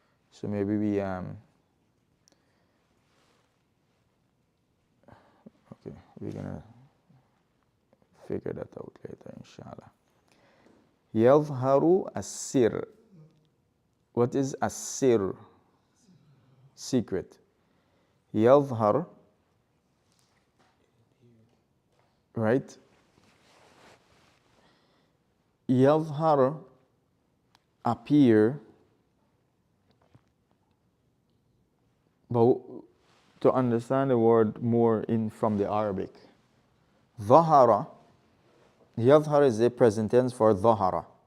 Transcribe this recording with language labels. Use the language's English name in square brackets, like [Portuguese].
[English] So maybe we, okay, we're going to figure that out later, inshallah. [Arabic] يظهر السر. [English] What is السر? Secret. [Arabic] يظهر, right? يظهر [English] appear, but to understand the word more in from the Arabic, ظهر, يظهر is the present tense for ظهر.